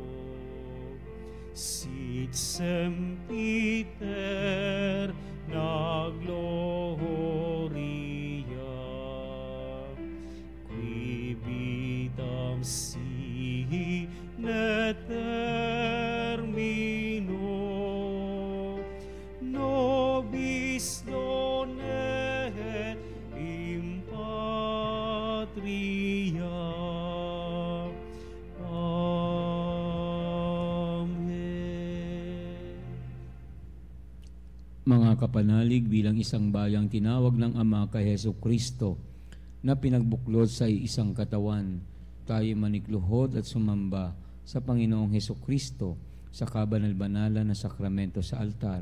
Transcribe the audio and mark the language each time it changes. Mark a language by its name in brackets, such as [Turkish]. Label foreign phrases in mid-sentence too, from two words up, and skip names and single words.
[Latin] sit sempiter na gloria, qui vitam sine termino, nobis donet in patria. Amen. [Filipino] Mga kapanalig, bilang isang bayang tinawag ng Ama kay Hesus Kristo na pinagbuklod sa isang katawan, tayo manikluhod at sumamba sa Panginoong Hesus Kristo sa kabanal-banalan na sakramento sa altar.